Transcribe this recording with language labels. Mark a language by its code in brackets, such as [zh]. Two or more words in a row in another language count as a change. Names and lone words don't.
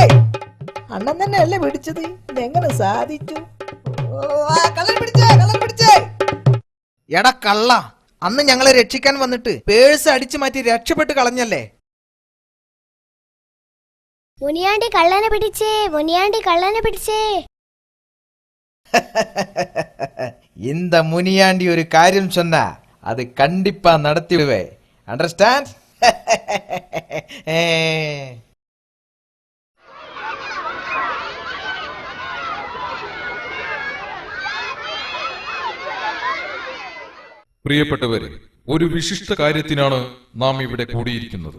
[ml] അണ്ണൻ തന്നെ അല്ലേ പിടിച്ചത്? ഇതെങ്ങനെ സാധിച്ചു? എടാ കള്ള, അന്ന് ഞങ്ങളെ രക്ഷിക്കാൻ വന്നിട്ട് പേഴ്സ് അടിച്ചു മാറ്റി രക്ഷപ്പെട്ട് കളഞ്ഞല്ലേ? മുനിയാണ്ടി കള്ളനെ പിടിച്ചേ! മുനിയാണ്ടി കള്ളനെ പിടിച്ചേ! [ta] இந்த முனியாண்டி ஒரு காரியம் சொன்னா அது கண்டிப்பா நடத்திடுவே. அண்டர்ஸ்டாண்ட்? [ml] പ്രിയപ്പെട്ടവരെ, ഒരു വിശിഷ്ട കാര്യത്തിനാണ് നാം ഇവിടെ കൂടിയിരിക്കുന്നത്.